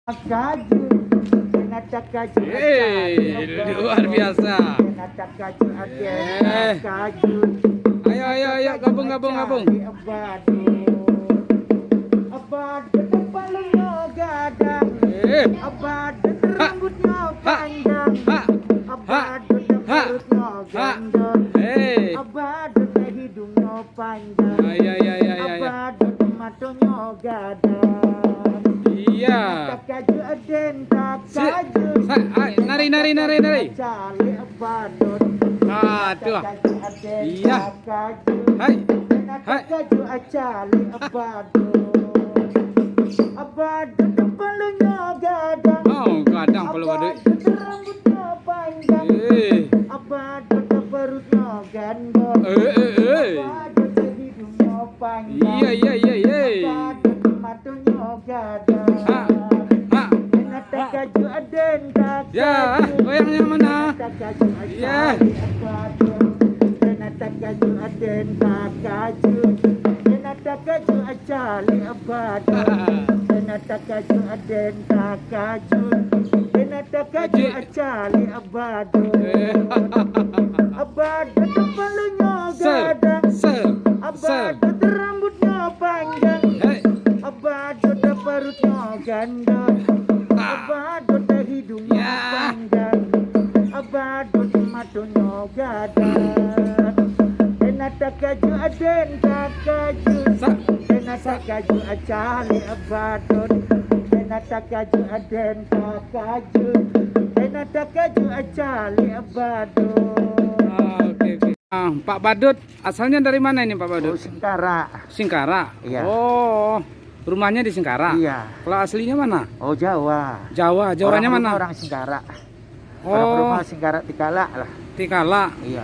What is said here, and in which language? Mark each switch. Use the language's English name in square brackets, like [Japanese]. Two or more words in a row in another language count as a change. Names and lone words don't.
[Minangkabau] Kaju, nata kaju, [Indonesian] Luar biasa. [Minangkabau] nata kaju, kaju. [Indonesian] Ayo, gabung. Abadu, kepalanya gadang, abadu rambutnya panjang, abadu perutnya gendut, abadu hidungnya panjang, abadu matanya gadang. Iya. [Minangkabau] Kaju aden tak kaju. [Indonesian] Nari. [Minangkabau] Cali abadut. [Indonesian] Aduh. Iya. [Minangkabau] Kaju. [Indonesian] Hai. [Minangkabau] Kaju acali abadut. [Indonesian] Abadut pelunya gadang. Oh, gadang perlu badut. Abadut rambutnya panjang. Abadut perutnya gendut. Abadut hidungnya panjang. Iya. Abadut matanya gadang. [Minangkabau] Kaju aden tak [Indonesian] Ya, yang mana? [Minangkabau] kaju [Indonesian] Ya. [Minangkabau] Nata kaju aden tak kaju. Nata kaju acali abadu. Nata kaju aden tak kaju. Nata kaju acali abadu. Abadu kepalanya gadang. Abadu rambutnya panjang. Abadu perutnya gandang. Abadut hidungnya panjang, abadut matanya gadang. Nata kaju aden tak kaju, nata kaju acali abadut. Nata kaju aden tak kaju, nata kaju acali abadut. [Indonesian] Oke. Pak Badut, asalnya dari mana ini Pak Badut? Singkara. Singkara. Iya. Oh, rumahnya di Singkara. Iya. Kalau aslinya mana? Oh Jawa. Jawanya mana? Orang Singkara. Oh, Orang rumah Singkara Tikala lah. Tikala. Iya.